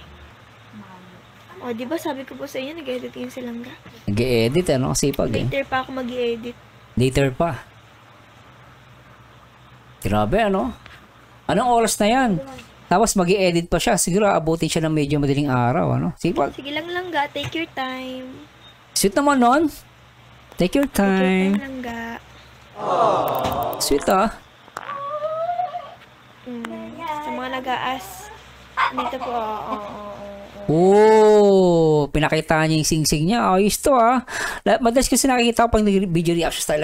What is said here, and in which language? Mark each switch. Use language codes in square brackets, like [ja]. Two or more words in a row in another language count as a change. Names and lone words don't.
[tl] O, di ba sabi ko po sa inyo, nag-edit yung silangga. Nag-edit, ano? Sipag eh. Later pa ako mag-edit. Later pa. Grabe, ano? Anong oras na yan? Tapos mag-i-edit pa siya. Siguro abutin siya ng medyo madaling araw, ano? Sipag. Sige lang langga, [en] take your time. [tl] Sweet naman nun. [en] Take your Take your time. time [tl] langga. Sweet ah. Sa mga nag-aas, dito po, Oh, pinakita niya yung sing-sing niya. Ayos to ah. Madalas kasi nakikita ko pang video reaction style.